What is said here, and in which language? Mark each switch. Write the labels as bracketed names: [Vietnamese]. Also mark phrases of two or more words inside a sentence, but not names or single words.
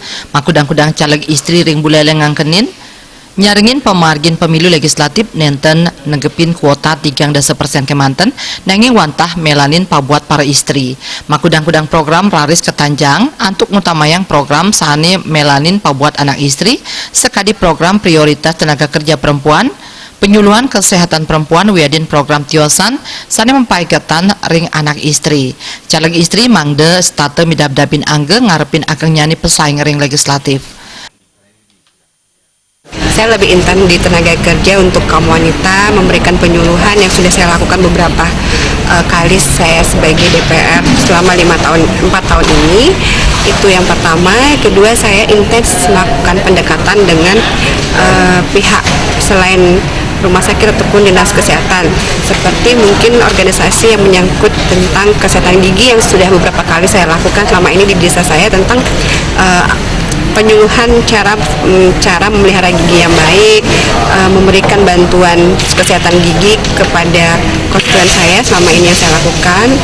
[Balinese] Makudang-kudang caleg istri ring buleleng ngangkenin nyaringin pemargin [Indonesian] pemilu legislatif [Balinese] nenten negepin kuota 3% Kemanten nanging wantah melanin pabuat para istri. Makudang-kudang program raris ketanjang antuk ngutamayang program sane melanin pabuat anak istri sekadi [Indonesian] program prioritas tenaga kerja perempuan, penyuluhan kesehatan perempuan [Balinese] wiadin program tiosan sane mempaiketan ring anak istri. Caleg istri mangde state midab-dabin angge ngarepin ageng nyani pesaing ring legislatif. [Indonesian] Saya lebih intens di tenaga kerja untuk kaum wanita, memberikan penyuluhan yang sudah saya lakukan beberapa kali saya sebagai DPR selama 4 tahun ini. Itu yang pertama. Kedua, saya intens melakukan pendekatan dengan pihak selain rumah sakit ataupun dinas kesehatan, seperti mungkin organisasi yang menyangkut tentang kesehatan gigi yang sudah beberapa kali saya lakukan selama ini di desa saya tentang penyuluhan cara memelihara gigi yang baik, memberikan bantuan kesehatan gigi kepada konstituen saya selama ini yang saya lakukan.